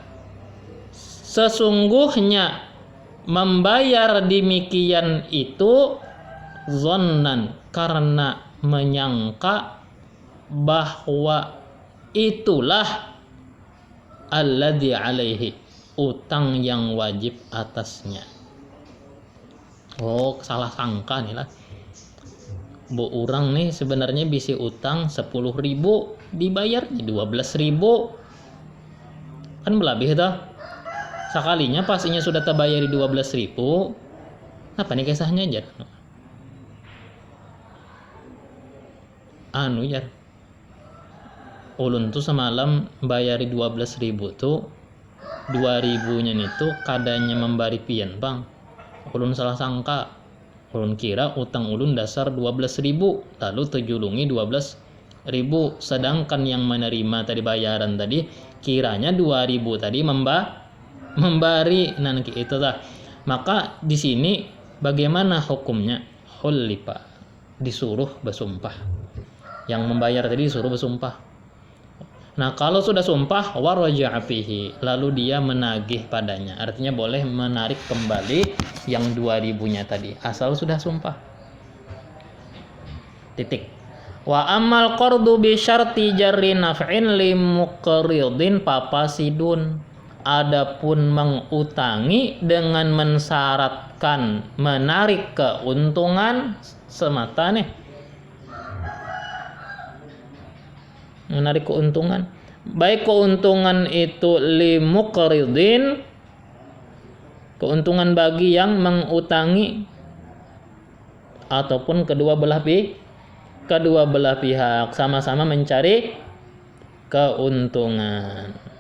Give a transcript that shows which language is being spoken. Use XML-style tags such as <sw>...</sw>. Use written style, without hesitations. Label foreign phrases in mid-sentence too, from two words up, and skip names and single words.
<id>sesungguhnya membayar demikian itu zonnan, karena menyangka bahwa itulah</id> <ar>الذي عليه,</ar> <id>utang yang wajib atasnya.</id> <bjn>Oh, salah sangka nih lah. Bu orang nih sebenarnya bisa utang 10.000, dibayar 12.000. Kan belabih dah.</bjn> <id>Sekalinya pastinya sudah terbayari 12.000.</id> <bjn>Apa nih kisahnya jar? Anu jar. Ulun tuh semalam bayari 12.000 tuh 2.000-nya itu kadanya membari pian bang. Ulun salah sangka. Ulun kira utang ulun dasar 12.000, lalu tejulungi 12.000,</bjn> <id>sedangkan yang menerima tadi bayaran tadi kiranya 2.000 tadi membari nanti itu lah. Maka di sini bagaimana hukumnya? Hulifa, disuruh bersumpah. Yang membayar tadi disuruh bersumpah. Nah, kalau sudah sumpah</id> <ar>ورجع فيه,</ar> <id>lalu dia menagih padanya. Artinya boleh menarik kembali yang 2.000-nya tadi, asal sudah sumpah. Titik.</id> <ar>وأما القرض بشرط جر نفع لمقرض فاسد.</ar> <id>Adapun mengutangi dengan mensyaratkan menarik keuntungan semata nih. Menarik keuntungan, baik keuntungan itu</id> <ar>لمقرض,</ar> <id>keuntungan bagi yang mengutangi, ataupun kedua belah pihak sama-sama mencari keuntungan.</id>